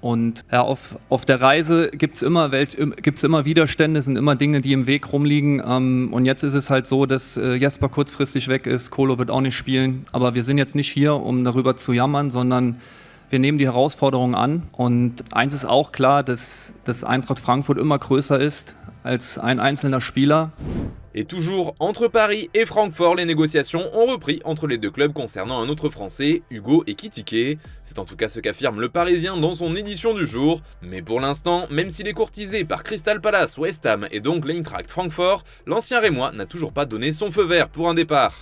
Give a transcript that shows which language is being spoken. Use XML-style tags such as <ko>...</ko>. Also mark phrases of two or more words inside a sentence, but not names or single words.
<de>Und ja, auf der Reise gibt's immer Widerstände, sind immer Dinge, die im Weg rumliegen. Und jetzt ist es halt so, dass Jesper kurzfristig weg ist, Kolo wird auch nicht spielen. Aber wir sind jetzt nicht hier, um darüber zu jammern, sondern wir nehmen die Herausforderungen an. Und eins ist auch klar, dass Eintracht Frankfurt immer größer ist als ein einzelner Spieler.</de> <fr>Et toujours entre Paris et Francfort, les négociations ont repris entre les deux clubs concernant un autre Français, Hugo Ekitike. C'est en tout cas ce qu'affirme le Parisien dans son édition du jour. Mais pour l'instant, même s'il est courtisé par Crystal Palace, West Ham et donc l'Eintracht Francfort, l'ancien Rémois n'a toujours pas donné son feu vert pour un départ.</fr>